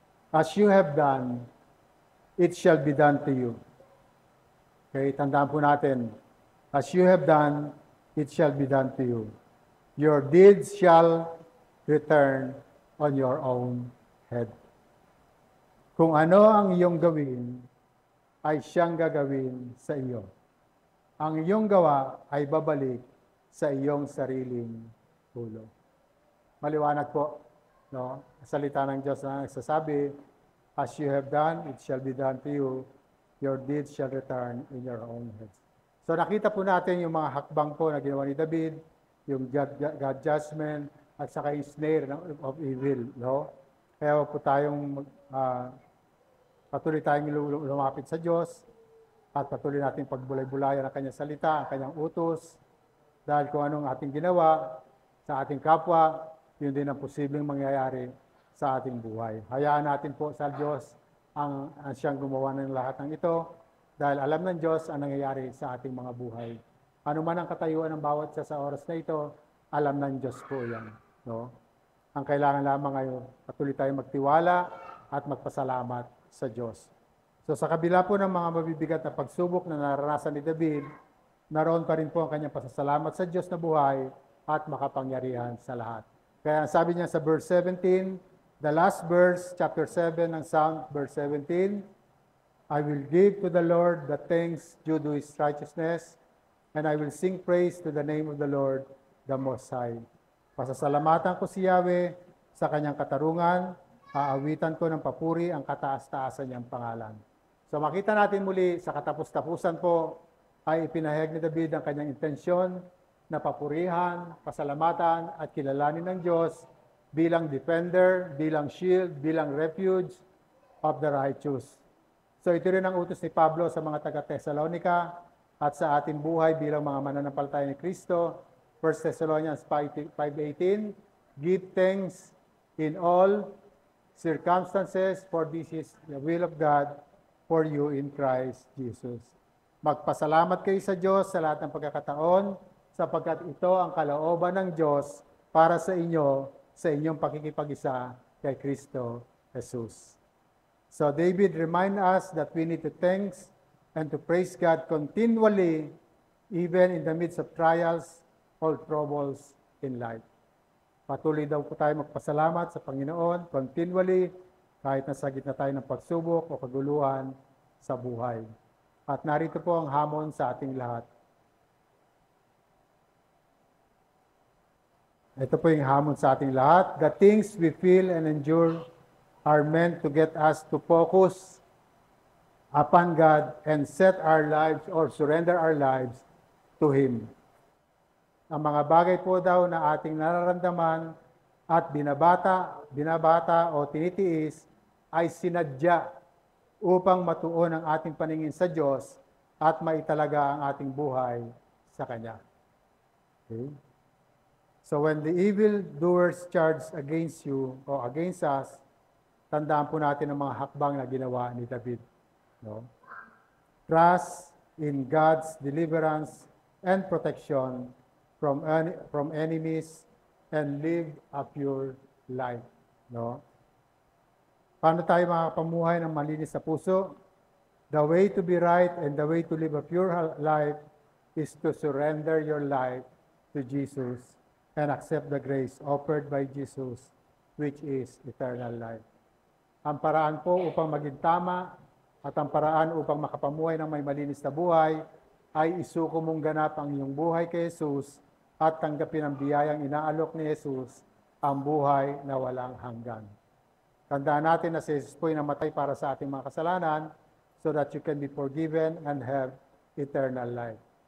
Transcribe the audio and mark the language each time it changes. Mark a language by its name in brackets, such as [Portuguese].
[English] As you have done, it shall be done to you. Okay, [Filipino] tandaan po natin. [English] As you have done, it shall be done to you. Your deeds shall return on your own head. [Filipino] Kung ano ang iyong gawin, ay siyang gagawin sa iyo. Ang iyong gawa ay babalik sa iyong sariling ulo. Maliwanag po, no? Salita ng Diyos na nagsasabi, [English] as you have done, it shall be done to you. Your deeds shall return in your own heads. [Filipino] So nakita po natin yung mga hakbang po na ginawa ni David, yung God judgment, at saka yung [English] snare of evil, [Filipino] no? Kaya po tayong patuloy tayong lumapit sa Diyos at patuloy natin pagbulay-bulayan ang kanyang salita, ang kanyang utos, dahil kung anong ating ginawa sa ating kapwa, yun din ang posibleng mangyayari sa ating buhay. Hayaan natin po sa Diyos ang siyang gumawa ng lahat ng ito, dahil alam ng Diyos ang nangyayari sa ating mga buhay. Ano man ang katayuan ng bawat isa sa oras na ito, alam ng Diyos po yan. No? Ang kailangan lamang ay patuloy tayong magtiwala at magpasalamat sa Diyos. So sa kabila po ng mga mabibigat na pagsubok na naranasan ni David, naroon pa rin po ang kanyang pasasalamat sa Diyos na buhay at makapangyarihan sa lahat. Kaya sabi niya sa [English] verse 17, the last verse, chapter 7 ng Psalm, verse 17, I will give to the Lord the thanks due to His righteousness, and I will sing praise to the name of the Lord, the Most High. [Filipino] Pasasalamatan ko si Yahweh sa kanyang katarungan, aawitan ko ng papuri ang kataas-taasan niyang pangalan. So makita natin muli sa katapos-tapusan po ay ipinahayag ni David ang kanyang intensyon na papurihan, pasalamatan at kilalanin ng Diyos bilang defender, bilang shield, bilang [English] refuge of the righteous. [Filipino] So ito rin ang utos ni Pablo sa mga taga-Thessalonica at sa ating buhay bilang mga mananampalataya ni Kristo. [English] 1 Thessalonians 5:18, give thanks in all circumstances, for this is the will of God for you in Christ Jesus. [Filipino] Magpasalamat kayo sa Diyos sa lahat ng pagkakataon, sapagkat ito ang kalooban ng Diyos para sa inyo sa inyong pakikipag-isa kay Kristo Jesus. [English] So David remind us that we need to thanks and to praise God continually, even in the midst of trials or troubles in life. [Filipino] Patuloy daw po tayo magpasalamat sa Panginoon continually, kahit nasa gitna tayo ng pagsubok o kaguluhan sa buhay. At narito po ang hamon sa ating lahat. Ito po yung hamon sa ating lahat. [English] The things we feel and endure are meant to get us to focus upon God and set our lives or surrender our lives to Him. [Filipino] Ang mga bagay po daw na ating nararamdaman at binabata o tinitiis ay sinadya upang matuon ang ating paningin sa Diyos at maitalaga ang ating buhay sa Kanya. Okay? [English] So when the evildoers charge against you or against us, [Filipino] tandaan po natin ang mga hakbang na ginawa ni David. No? [English] Trust in God's deliverance and protection from enemies and live a pure life. No? [Filipino] Paano tayo makapamuhay ng malinis sa puso? [English] The way to be right and the way to live a pure life is to surrender your life to Jesus and accept the grace offered by Jesus, which is eternal life. [Filipino] Ang paraan po upang maging tama at ang paraan upang makapamuhay ng may malinis na buhay ay isuko mong ganap ang iyong buhay kay Jesus at tanggapin ang biyayang inaalok ni Jesus, ang buhay na walang hanggan. Tandaan natin na si Jesus po ay namatay para sa ating mga kasalanan [English] so that you can be forgiven and have eternal life.